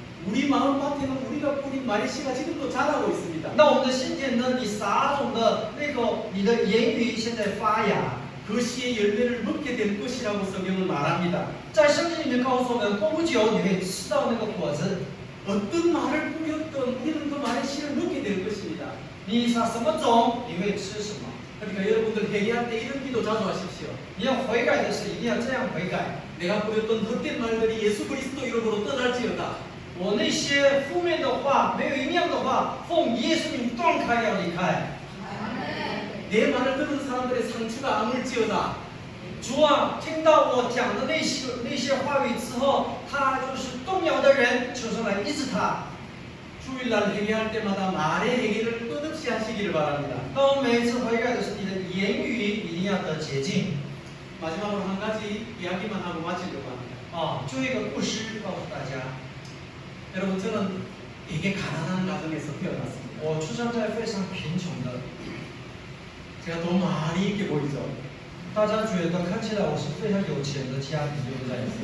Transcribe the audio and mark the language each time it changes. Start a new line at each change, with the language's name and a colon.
Korean: 우리 마음 밭에는 우리가 뿌린 말의 씨가 지금도 자라고 있습니다.
Chinese: 那我们的心田呢？你撒种的那个，你的言语现在发芽，
Korean: 그 씨의 열매를 먹게 될 것이라고 성경은 말합니다.
Chinese: 在圣经里面告诉我们，过不久你会吃到那个果子。
Korean: 어떤 말을 뿌렸던 우리는 그 말의 씨를 먹게 될 것입니다.
Chinese: 你撒什么种，你会吃什么。
Korean: 그러니까 여러분들 회개할 때 이런 기도 자주 하십시오.
Chinese: 你要悔改的是一定要这样悔改。
Korean: 내가 뿌렸던 헛된 말들이 예수 그리스도 이름으로 떠날지어다.
Chinese: 我那些负面的话，没有营养的话，奉耶稣名断开要离开。
Korean: 내 말을 듣는 사람들의 상처가 아물지어다.
Chinese: 主啊，听到我讲的那些话语之后，他就是动摇的人，求神来医治他。
Korean: 주일날 회개할 때마다 말의 회개를 끝없이 하시기를 바랍니다.
Chinese: 当每一次悔改的时候，你的言语一定要得洁净。
Korean: 마지막으로 한 가지 이야기만 하고 마치려고 합니다.
Chinese: 啊，就一个故事告诉大家，
Korean: 여러분 저는 되게 가난한 가정에서 태어났습니다.
Chinese: 我出生在非常贫穷的，
Korean: 제가 돈 많이 있게 보이죠?
Chinese: 大家觉得看起来我是非常有钱的家庭，对不对？